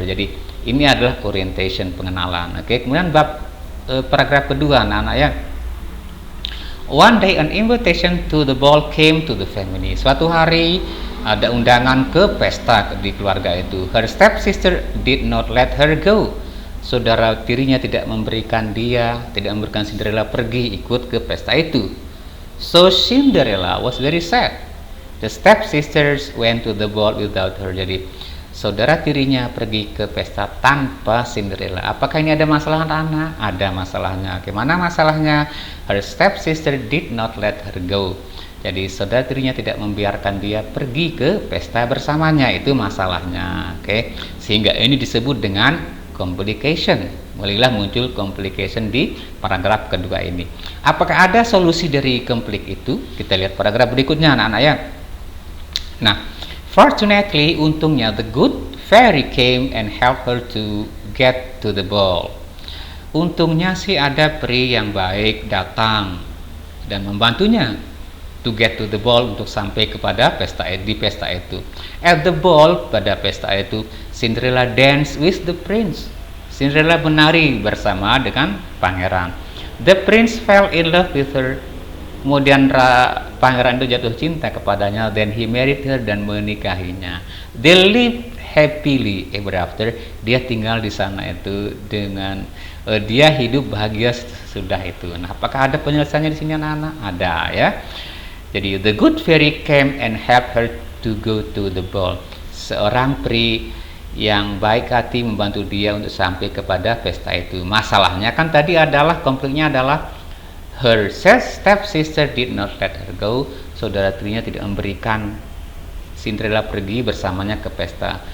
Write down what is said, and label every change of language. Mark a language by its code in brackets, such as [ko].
[id] Jadi ini adalah orientation, pengenalan. Oke, kemudian bab paragraf kedua, anak-anak ya. [en] One day an invitation to the ball came to the family. [id] Suatu hari ada undangan ke pesta di keluarga itu. [en] Her step sister did not let her go. [id] Saudara tirinya tidak memberikan Cinderella pergi ikut ke pesta itu. [en] So Cinderella was very sad. The step sisters went to the ball without her. [id] Jadi saudara tirinya pergi ke pesta tanpa Cinderella. Apakah ini ada masalah, anak? Ada masalahnya. Bagaimana masalahnya? [en] Her step sister did not let her go. [id] Jadi saudara tirinya tidak membiarkan dia pergi ke pesta bersamanya. Itu masalahnya. Oke. Sehingga ini disebut dengan complication. Mulailah muncul complication di paragraf kedua ini. Apakah ada solusi dari konflik itu? Kita lihat paragraf berikutnya, anak-anak ya. [en] Nah, fortunately, [id] untungnya [en] the good fairy came and helped her to get to the ball. [id] Untungnya sih ada peri yang baik datang dan membantunya [en] to get to the ball, [id] untuk sampai kepada pesta itu. [en] At the ball, [id] pada pesta itu, [en] Cinderella danced with the prince. [id] Cinderella menari bersama dengan pangeran. [en] The prince fell in love with her. [id] Kemudian pangeran itu jatuh cinta kepadanya. [en] Then he married her, [id] dan menikahinya. [en] They lived happily ever after. [id] Dia tinggal di sana itu dengan dia hidup bahagia sudah itu. Nah, apakah ada penyelesaiannya di sini, anak-anak? Ada ya. [en] Jadi the good fairy came and helped her to go to the ball. [id] Seorang peri yang baik hati membantu dia untuk sampai kepada pesta itu. Masalahnya kan tadi adalah, konfliknya adalah [en] her step sister did not let her go. [id] Saudara tirinya tidak memberikan Cinderella pergi bersamanya ke pesta.